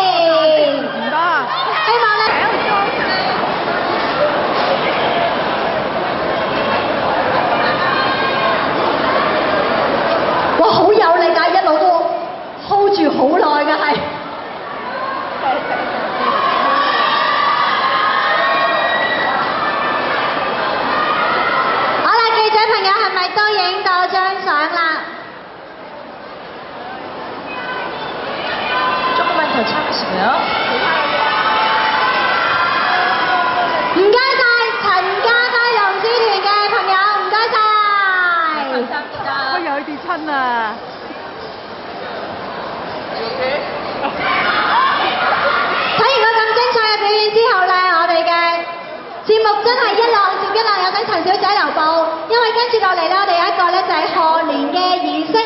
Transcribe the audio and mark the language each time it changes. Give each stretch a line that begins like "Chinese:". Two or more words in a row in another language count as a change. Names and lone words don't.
Cantonese: 哇！好有力㗎，一路都 hold 住好耐㗎係。好啦，記者朋友係咪都影到張相啦
Korean: ？조금만 더 참으시고요.
Cantonese: 唔該晒陳家輝龍獅團嘅朋友，唔該晒。我有啲親啊！睇完個咁精彩嘅表演之後咧，我哋嘅節目真係一浪接一浪，有請陳小姐留步，因為跟住落嚟咧，我哋有一個咧就係賀年嘅儀式。